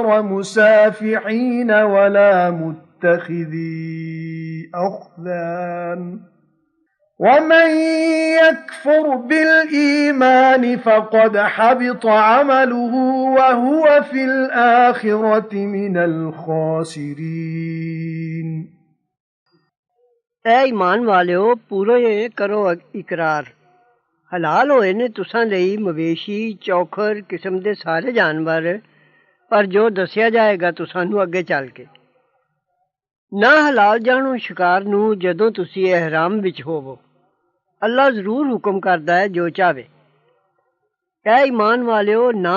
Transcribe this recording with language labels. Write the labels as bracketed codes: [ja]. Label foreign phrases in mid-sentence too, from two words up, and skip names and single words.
[ar] مُسَافِحِينَ وَلَا مُتَّخِذِي أَخْدَانٍ وَمَن يَكْفُرْ بِالْإِيمَانِ فَقَدْ حَبِطَ عَمَلُهُ وَهُوَ فِي الْآخِرَةِ مِنَ الْخَاسِرِينَ [pa] ਐ ਈਮਾਨ ਵਾਲਿਓ ਪੂਰੇ ਕਰੋ ਇਕਰਾਰ ਹਲਾਲ ਹੋਏ ਨੇ ਤੁਸਾਂ ਲਈ ਮਵੇਸ਼ੀ ਚੌਖਰ ਕਿਸਮ ਦੇ ਸਾਰੇ ਜਾਨਵਰ ਪਰ ਜੋ ਦੱਸਿਆ ਜਾਏਗਾ ਤੁਸਾਂ ਨੂੰ ਅੱਗੇ ਚੱਲ ਕੇ ਨਾ ਹਲਾਲ ਜਾਣੋ ਸ਼ਿਕਾਰ ਨੂੰ ਜਦੋਂ ਤੁਸੀਂ ihram ਵਿੱਚ ਹੋਵੋ ਅੱਲਾ ਜ਼ਰੂਰ ਹੁਕਮ ਕਰਦਾ ਹੈ ਜੋ ਚਾਹੇ ਐ ਈਮਾਨ ਵਾਲਿਓ ਨਾ